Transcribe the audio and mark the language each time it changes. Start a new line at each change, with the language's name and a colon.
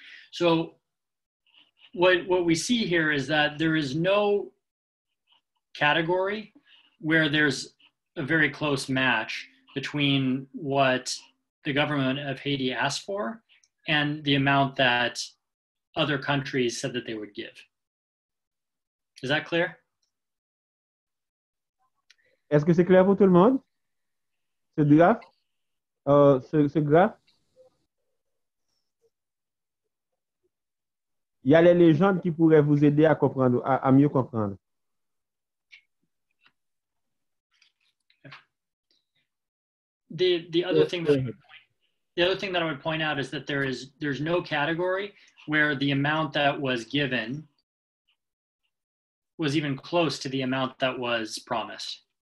English: So what we see here is that there is no category where there's a very close match between what the government of Haiti asked for and the amount that other countries said that they would give. Is that clear?
French: Est-ce que c'est clair pour tout le monde? Ce graphe? Ce graphe? Il y a les légendes qui pourraient vous aider à comprendre, à mieux comprendre.
English: The other thing that I would point out is that there's no category where the amount that was given was even close to the amount that was promised.